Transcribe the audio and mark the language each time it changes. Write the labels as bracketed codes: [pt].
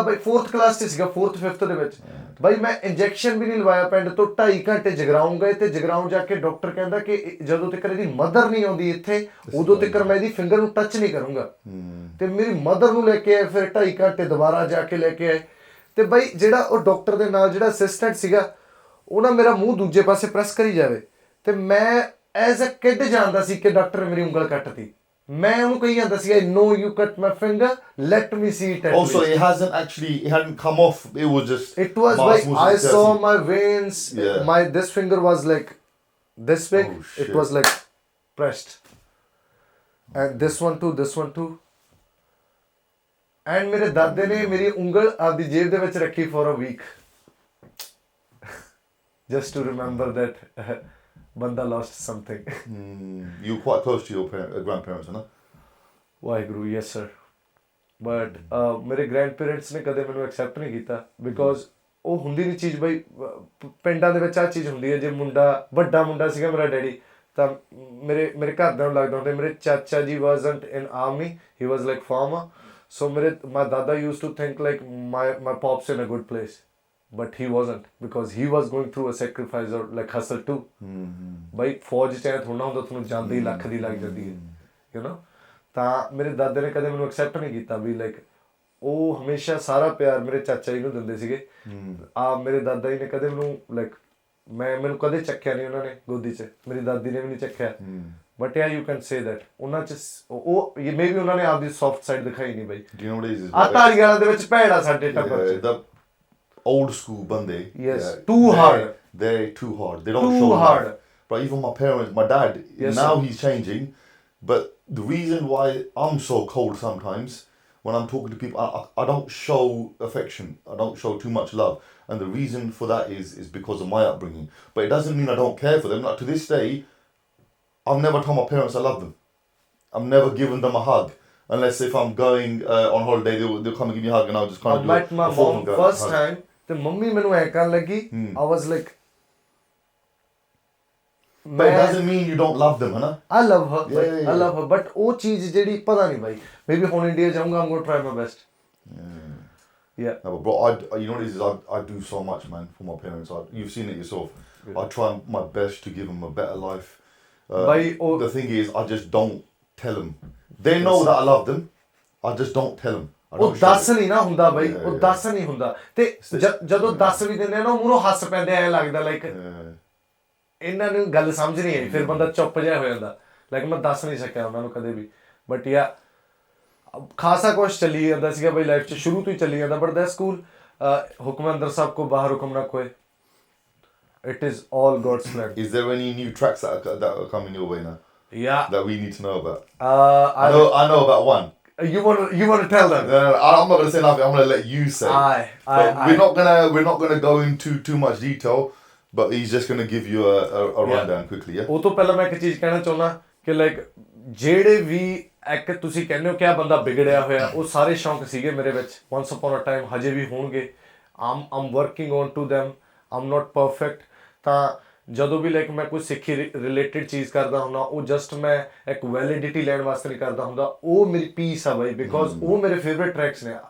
[pa] ਬਈ 4th class 'ਚ ਸੀਗਾ 4th 5th ਦੇ ਵਿੱਚ ਬਈ ਮੈਂ ਇੰਜੈਕਸ਼ਨ ਵੀ ਨਹੀਂ ਲਵਾਇਆ ਪਿੰਡ ਤੋਂ 2.5 ਘੰਟੇ ਜਗਰਾਉਂ ਗਏ ਤੇ ਜਗਰਾਉਂ ਜਾ ਕੇ ਡਾਕਟਰ ਕਹਿੰਦਾ ਕਿ ਜਦੋਂ ਤੱਕ ਇਹਦੀ ਮਦਰ ਨਹੀਂ ਆਉਂਦੀ ਇੱਥੇ ਉਦੋਂ ਤੱਕ ਮੈਂ ਇਹਦੀ ਫਿੰਗਰ ਨੂੰ ਟੱਚ ਨਹੀਂ ਕਰੂੰਗਾ ਤੇ ਮੇਰੀ ਮਦਰ ਨੂੰ ਲੈ ਕੇ ਆਏ ਫਿਰ 2.5 ਘੰਟੇ ਦੁਬਾਰਾ ਜਾ ਕੇ ਲੈ ਕੇ ਆਏ ਤੇ ਬਈ ਜਿਹੜਾ ਉਹ ਡਾਕਟਰ ਦੇ ਨਾਲ ਜਿਹੜਾ ਅਸਿਸਟੈਂਟ ਸੀਗਾ ਉਹ ਨਾ ਮੇਰਾ ਮੂੰਹ ਦੂਜੇ ਪਾਸੇ ਪ੍ਰੈਸ ਕਰੀ ਜਾਵੇ ਤੇ ਮੈਂ ਐਜ਼ ਅ ਕਿਡ ਜਾਣਦਾ ਸੀ ਕਿ ਡਾਕਟਰ ਮੇਰੀ ਉਂਗਲ ਕੱਟਤੀ ਮੈਂ ਉਹਨੂੰ ਕਹੀ ਜਾਂਦਾ ਸੀ [en] I know you cut my finger let me see it also it hadn't come off it was just it was like I saw my veins this finger was like this big it was like pressed and this one too and [pa] ਮੇਰੇ ਦਾਦੇ ਨੇ ਮੇਰੀ ਉਂਗਲ ਆਪਦੀ ਜੇਬ ਦੇ ਵਿੱਚ ਰੱਖੀ [en] for a week just to remember that ਬੰਦਾ lost something you were quite close to your grandparents ਨਾ [pa] ਵਾਹਿਗੁਰੂ [en] yes sir but [pa] ਮੇਰੇ grandparents ਨੇ ਕਦੇ ਮੈਨੂੰ accept ਨਹੀਂ ਕੀਤਾ because ਉਹ ਹੁੰਦੀ ਨਹੀਂ ਚੀਜ਼ ਬਈ ਪਿੰਡਾਂ ਦੇ ਵਿੱਚ ਆ ਚੀਜ਼ ਹੁੰਦੀ ਹੈ ਜੇ ਵੱਡਾ ਮੁੰਡਾ ਸੀਗਾ ਮੇਰਾ ਡੈਡੀ ਤਾਂ ਮੇਰੇ ਘਰਦਿਆਂ ਨੂੰ ਲੱਗਦਾ ਹੁੰਦਾ ਮੇਰੇ ਚਾਚਾ ਜੀ [en] wasn't in army he was like farmer so my dada used to think like my pop's in a good place but he wasn't because he was going through a sacrifice or like hustle too [pa] ਬਾਈ ਫੌਜ 'ਚ ਥੋੜਾ ਹੁੰਦਾ ਤੁਹਾਨੂੰ ਜਾਂਦੇ ਹੀ ਲੱਖ ਦੀ ਲੱਗ ਜਾਂਦੀ ਹੈ [en] you know [pa] ਤਾਂ ਮੇਰੇ ਦਾਦੇ ਨੇ ਕਦੇ ਮੈਨੂੰ ਐਕਸੈਪਟ ਨਹੀਂ ਕੀਤਾ ਵੀ ਲਾਈਕ ਉਹ ਹਮੇਸ਼ਾ ਸਾਰਾ ਪਿਆਰ ਮੇਰੇ ਚਾਚਾ ਜੀ ਨੂੰ ਦਿੰਦੇ ਸੀਗੇ ਮੇਰੇ ਦਾਦਾ ਜੀ ਨੇ ਕਦੇ ਮੈਨੂੰ ਲਾਈਕ ਮੈਨੂੰ ਕਦੇ ਚੱਕਿਆ ਨਹੀਂ ਉਹਨਾਂ ਨੇ ਗੋਦੀ 'ਚ ਮੇਰੀ ਦਾਦੀ ਨੇ ਵੀ ਨਹੀਂ ਚੱਕਿਆ [en] but you can say that [pa] ਉਹਨਾਂ 'ਚ ਉਹ ਮੇਬੀ ਉਹਨਾਂ ਨੇ ਆਪਦੀ ਸੌਫਟ ਸਾਈਡ ਦਿਖਾਈ ਨਹੀਂ ਬਾਈ ਧਾਰੀ ਵਾਲਿਆਂ ਦੇ ਵਿੱਚ ਭੈੜਾ ਸਾਡੇ ਟੱਬਰ 'ਚ [en] old school bande too hard they're too hard they don't show hard but even my parents my dad now he's changing but the reason why I'm so cold sometimes when I'm talking to people I don't show affection I don't show too much love and the reason for that is because of my upbringing but it doesn't mean I don't care for them like to this day I've never told my parents I love them I've never given them a hug unless if I'm going on holiday they'll come and give me a hug and I'll just kind of do met my mom first time [pa] ਤੇ mummy ਮੈਨੂੰ ਐ ਕਰਨ ਲੱਗੀ [en] I was like But it doesn't mean you don't love them, [hi] है ना? [en] I love her. Yeah. I love her. [pa] But ਉਹ ਚੀਜ਼ ਜਿਹੜੀ ਪਤਾ ਨਹੀਂ ਬਾਈ, maybe ਹੁਣ ਇੰਡੀਆ ਜਾਊਂਗਾ, [en] I'm going to try my best. Yeah. No, but bro, you know what it is? I do so much, man, for my parents. You've seen it yourself. Yeah. I try my best to give them a better life. The thing is, I just don't tell them. They know that I love them. I just don't tell them. [pa] ਉਹ ਦੱਸ ਨਹੀਂ ਨਾ ਹੁੰਦਾ ਬਾਈ, ਉਹ ਦੱਸ ਨਹੀਂ ਹੁੰਦਾ ਤੇ ਜਦੋਂ ਦੱਸ ਵੀ ਦਿੰਦੇ ਨਾ ਮੂਹਰੋਂ ਹੱਸ ਪੈਂਦੇ, ਐਂ ਲੱਗਦਾ ਲਾਈਕ ਇਹਨਾਂ ਨੂੰ ਗੱਲ ਸਮਝ ਨਹੀਂ ਆਈ, ਫਿਰ ਬੰਦਾ ਚੁੱਪ ਜਿਹਾ ਹੋ ਜਾਂਦਾ, ਲਾਈਕ ਮੈਂ ਦੱਸ ਨਹੀਂ ਸਕਿਆ ਉਹਨਾਂ ਨੂੰ ਕਦੇ ਵੀ। ਬਟ ਯਾ ਖਾਸਾ ਕੁਛ ਚੱਲੀ ਜਾਂਦਾ ਸੀਗਾ ਬਈ ਲਾਈਫ 'ਚ, ਸ਼ੁਰੂ ਤੋਂ ਹੀ ਚੱਲੀ ਜਾਂਦਾ। But that's cool. ਹੁਕਮ ਅੰਦਰ ਸਾਹਿਬ ਕੋ ਬਾਹਰ ਹੁਕਮ ਨਾ ਕੋਏ। [en] It is all God's plan. Is there any new tracks that are coming your way now? Yeah. That we need to know about? I know about one. You want to tell them? No, I'm not gonna say nothing. I'm gonna let you say. We're not gonna go into too much detail, but he's just gonna give you a rundown quickly. Yeah. [pa] ਉਹ ਤੋਂ ਪਹਿਲਾਂ ਮੈਂ ਇੱਕ ਚੀਜ਼ ਕਹਿਣਾ ਚਾਹੁੰਦਾ ਕਿ like ਜਿਹੜੇ ਵੀ ਇੱਕ ਤੁਸੀਂ ਕਹਿੰਦੇ ਹੋ ਕਿ ਆ ਬੰਦਾ ਵਿਗੜਿਆ ਹੋਇਆ, ਉਹ ਸਾਰੇ ਸ਼ੌਂਕ ਸੀਗੇ ਮੇਰੇ ਵਿੱਚ [en] once upon a time, [pa] ਹਜੇ ਵੀ ਹੋਣਗੇ। [en] I'm working on to them. I'm not perfect. [pa] ਤਾਂ ਜਦੋਂ ਵੀ ਲਾਈਕ ਮੈਂ ਕੋਈ ਸਿੱਖੀ ਰਿਲੇਟਡ ਚੀਜ਼ ਕਰਦਾ ਹੁੰਦਾ, ਉਹ ਜਸਟ ਮੈਂ ਇੱਕ ਵੈਲਿਡਿਟੀ ਲੈਣ ਵਾਸਤੇ ਨਹੀਂ ਕਰਦਾ ਹੁੰਦਾ, ਉਹ ਮੇਰੀ ਪੀਸ ਆ ਬਾਈ, ਬਿਕੋਜ਼ ਉਹ ਮੇਰੇ ਫੇਵਰੇਟ ਟਰੈਕਸ ਨੇ।